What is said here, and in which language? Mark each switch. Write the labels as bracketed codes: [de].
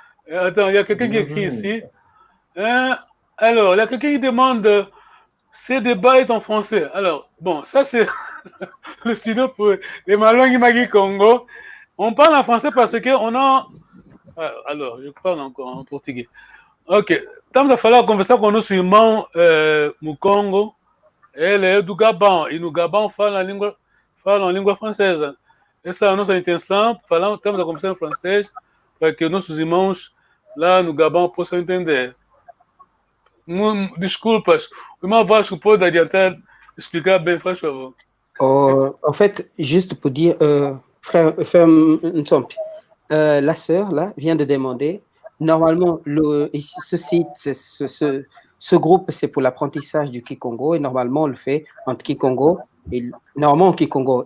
[fr] Attends, il y a quelqu'un qui écrit ici. Alors, il y a quelqu'un qui demande ces débats est en français. Alors, bon, ça c'est le studio pour les Malongi Magui Congo. On parle en français parce qu'on a. Alors, je parle encore en portugais. Ok. [pt] estamos a falar, conversar com o nosso irmão Mukongo. Ele é do Gabão, e no Gabão falam a língua francesa. Essa é a nossa intenção, estamos a conversar em francês, para que nossos irmãos lá no Gabão possam entender. Desculpas, o irmão Vasco pode adiantar, explicar bem, faz favor. [fr] En fait, juste pour dire, frère Ntsompi, la sœur là vient de demander. Normalement, ce site, ce groupe, c'est pour l'apprentissage du Kikongo et normalement, on le fait en Kikongo et normalement en Kikongo.